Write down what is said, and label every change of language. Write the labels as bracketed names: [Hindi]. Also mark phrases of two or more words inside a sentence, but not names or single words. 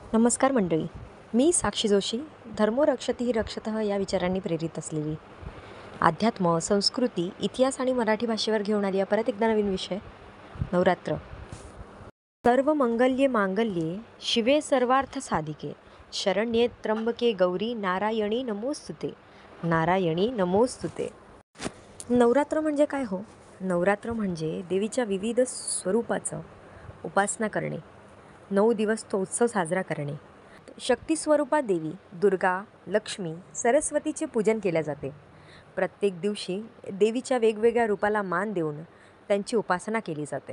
[Marathi] नमस्कार मंडळी. मी साक्षी जोशी. [Sanskrit] धर्मो रक्षति रक्षतः [Marathi] या विचारांनी प्रेरित असलेली अध्यात्म, संस्कृती, इतिहास आणि मराठी भाषेवर घेऊन आली परत एकदा नवीन विषय नवरात्र. [Sanskrit] सर्व मंगल्ये मांगल्ये शिवे सर्वार्थ साधिके शरण्ये त्र्यंबके गौरी नारायणी नमोस्तुते. नारायणी नमोस्तुते. [Marathi] नवरात्र म्हणजे काय हो? नवरात्र म्हणजे देवीच्या विविध स्वरूपाचं उपासना करणे. 9 दिवस तो उत्सव साजरा करणे. शक्ती स्वरूपात देवी दुर्गा, लक्ष्मी, सरस्वतीचे पूजन केले जाते. प्रत्येक दिवशी देवीच्या वेगवेगळ्या रूपाला मान देऊन त्यांची उपासना केली जाते.